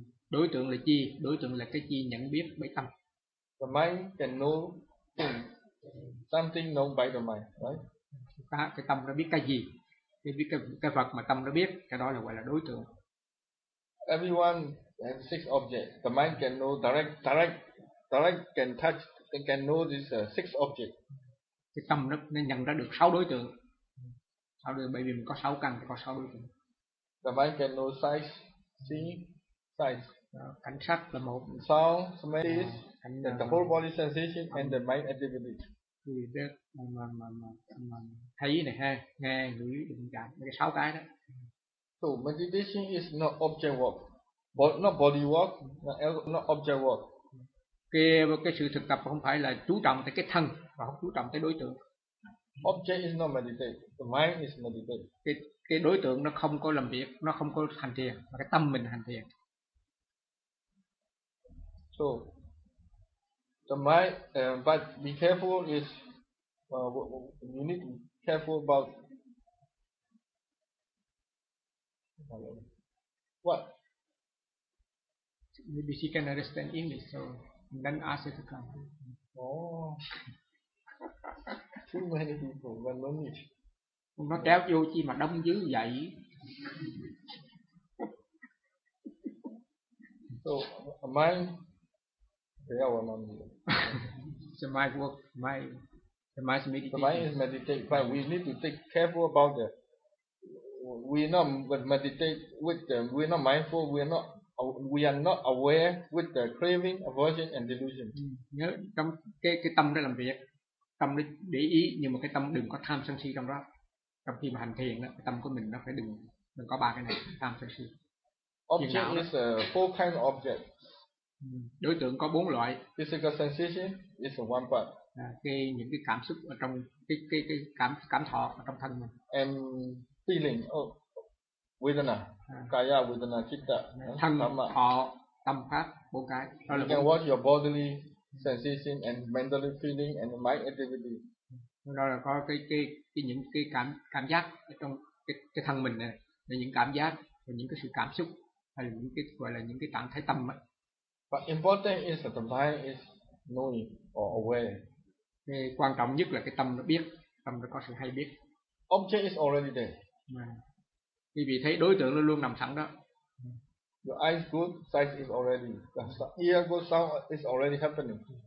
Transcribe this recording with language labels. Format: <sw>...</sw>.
<vi>Đối tượng là chi, đối tượng là cái chi nhận biết bởi tâm.</vi> <en>The mind can know something known by the mind, right?</en> <vi>Cái tâm nó biết cái gì, biết cái vật mà tâm nó biết, cái đó là gọi là đối tượng.</vi> <en>Everyone has six objects. The mind can know direct can touch, they can know this six objects.</en> <vi>Cái tâm nó nhận ra được sáu đối tượng. Sáu đối tượng, bởi vì mình có sáu căn, có sáu đối tượng.</vi> <en>The mind can know size, see, size.</en> <vi>Cảnh sắc là một.</vi> <en>Sound, smell, taste, the whole body sensation and the mind activity.</en> <vi>Thì biết mà thấy này ha, nghe, ngửi, đụng chạm, mấy cái sáu cái đó.</vi> <en>So meditation is not object work, but not body work, not object work.</en> <vi>Cái sự thực tập không phải là chú trọng tới cái thân và không chú trọng tới đối tượng.</vi> <en>Object is not meditate, the mind is meditate.</en> <vi>Cái đối tượng nó không có làm việc, nó không có hành thiền, mà cái tâm mình hành thiền.</vi> <en>So the mind, but be careful is you need to be careful about what? Maybe she can understand English, so then ask her to come. Oh, too many people, but no need.</en> <vi>Nó kéo vô chi mà đông dữ vậy.</vi> <en>So mind, yeah, well, mind. So mind work, mind. The mind is meditating. The mind is meditating, but we need to take careful about that. We not meditate with the, we not mindful, we are not aware with the craving, aversion and delusion.</en> <vi>Nhớ trong cái tâm đó làm việc, tâm đó để ý, nhưng mà cái tâm đừng có tham sân si trong đó. Trong khi mà hành thiền đó, cái tâm của mình nó phải đừng có ba cái này, tham sân si.</vi> <en>Object is a four kind of object.</en> <vi>Đối tượng có bốn loại.</vi> <en>Physical sensation is one part.</en> <vi>Những cái cảm xúc ở trong cái cảm thọ ở trong thân mình.</vi> <en>And feeling, vedana, kaya vedana, citta,</en> <vi>thân, thọ, tâm pháp, bốn cái.</vi> <en>You can watch your bodily sensation and mentally feeling and mind activity.</en> <vi>Đó là có những cái cảm giác ở trong cái thân mình nè, những cảm giác, những cái sự cảm xúc hay là những cái gọi là những cái trạng thái tâm ấy.</vi> <en>But important is that the mind is knowing or aware.</en> <vi>Cái quan trọng nhất là cái tâm nó biết, tâm nó có sự hay biết.</vi> <en>Object is already there.</en> <vi>Vì vì thấy đối tượng nó luôn nằm sẵn đó.</vi> <en>Your eyes good, sight is already. The ear good, sound is already happening.</en>